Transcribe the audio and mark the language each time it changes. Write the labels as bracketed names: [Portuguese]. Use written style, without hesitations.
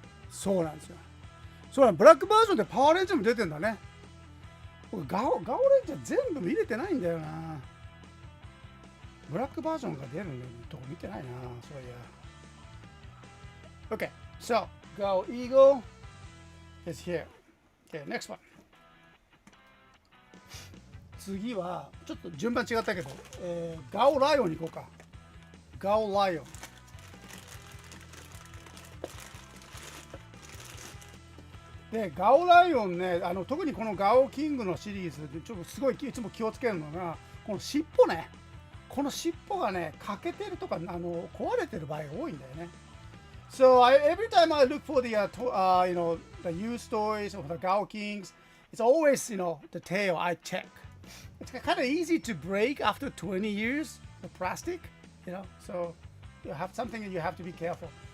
[Japanese] そうなんですよ。そうなん、ブラックバージョンでパワーレンジャーも出てんだね。僕ガオレンジャー全部見れてないんだよな。ブラックバージョンが出るとこ見てないな。そういや。 [English] Okay, so Gao Eagle is here. Okay, next one. [Japanese] 次はちょっと順番違ったけど、ガオライオンに行こうか。ガオライオン。でガオライオンね、特にこのガオキングのシリーズでちょっとすごいいつも気をつけるのがこの尻尾ね。この尻尾がね欠けてるとか壊れてる場合が多いんだよね。 [English] So every time I look for the the used toys or the Gao Kings, it's always the tail I check. It's kind of easy to break after 20 years, the plastic, so you have something that you have to be careful.